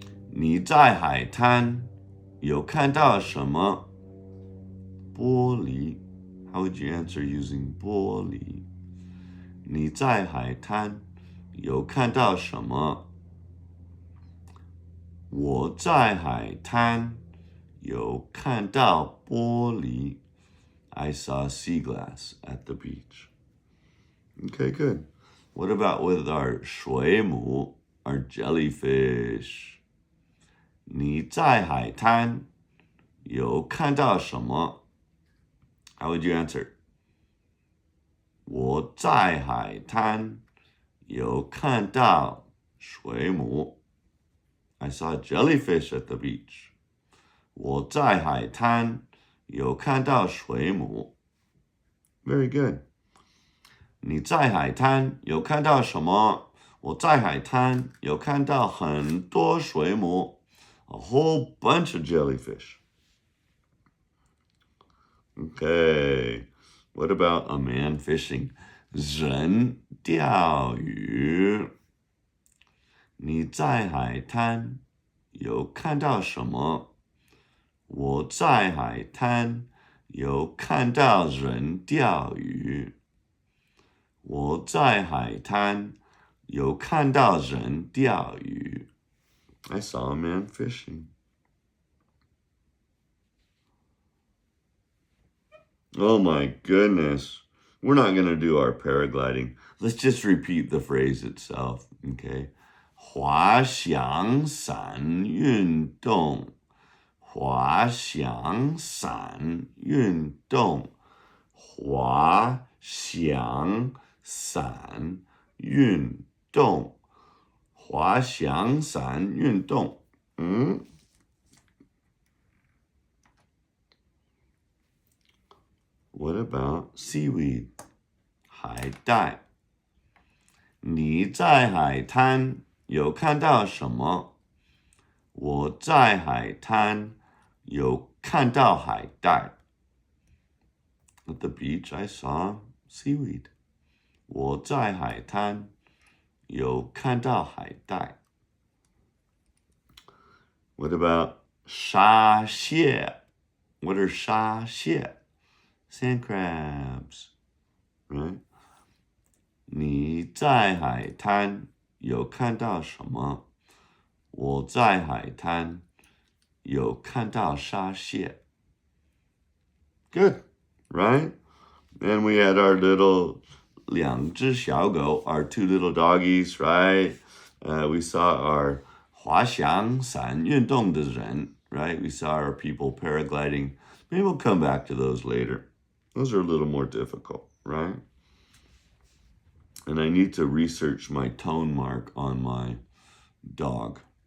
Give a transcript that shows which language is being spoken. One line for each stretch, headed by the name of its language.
Chinese: 你在海滩有看到什么玻璃
English: How would you answer using
Chinese: 玻璃你在海滩有看到什么我在海滩有看到玻璃
English: I saw sea glass at the beach. Okay, good. What about with our 水母, our jellyfish?
Chinese: 你在海滩有看到什么
English: How would you answer?
Chinese: 我在海滩有看到水母
English: I saw a jellyfish at the beach.
Chinese: 我在海滩有看到水母
English: Very good.
Chinese: 你在海滩有看到什么我在海滩有看到很多水母
English: A whole bunch of jellyfish. Okay. What about a man fishing?
Chinese: 人钓鱼你在海滩有看到什么我在海滩有看到人钓鱼我在海滩有看到人钓鱼
English: I saw a man fishing. Oh my goodness. We're not going to do our paragliding. Let's just repeat the phrase itself, okay?
Chinese: 滑翔伞运动滑翔伞运动滑翔伞运动滑翔伞运动
English: What about seaweed?
Chinese: 海带你在海滩有看到什么我在海滩有看到海带
English: At the beach I saw seaweed.
Chinese: 我在海滩有看到海带
English: What about
Chinese: 沙蟹
English: What are
Chinese: 沙蟹
English: Sand crabs, right?
Chinese: 你在海滩有看到什么我在海滩有看到沙蟹
English: Good, right? And we had our little
Chinese: 两只小狗
English: our two little doggies, right? We saw our
Chinese: 滑翔伞运动的人
English: right? We saw our people paragliding. Maybe we'll come back to those later. Those are a little more difficult, right? And I need to research my tone mark on my dog.